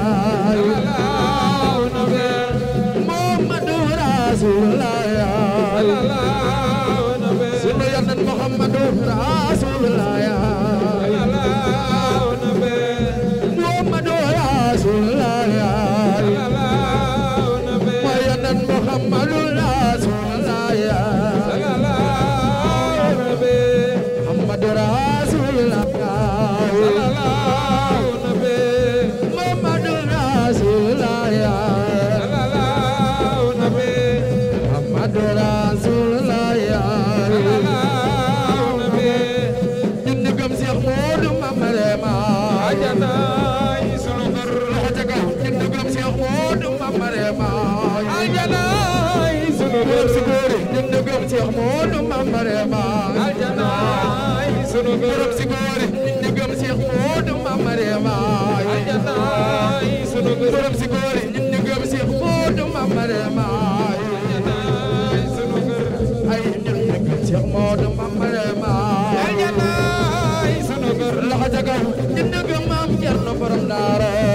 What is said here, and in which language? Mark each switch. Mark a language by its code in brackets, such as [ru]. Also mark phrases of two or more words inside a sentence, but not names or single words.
[ar] محمد رسول الله [wo] sunu Yanen [ar] محمد رسول الله محمد رسول الله Yanen محمد رسول الله محمد رسول الله محمد رسول الله محمد رسول الله [wo] ñun ñu gëm Cheikh Modou Mamarema ajana yi sunu kër loxo ca kaw ñun ñu gëm Cheikh Modou Mamarema ajana yi sunu kër si góor ñun ñu gëm Cheikh Modou Mamarema ajana yi sunu kër si góor ñun ñu gëm Cheikh Modou Mamarema ajana yi sunu kër si góor ñun ñu gëm Cheikh Modou Mamarema ajana yi sunu kër ay ñun ñu gëm Cheikh Modou Mamarema ajana yi sunu kër loxo ca kaw ñun ñu gëm Maam Cerno borom daara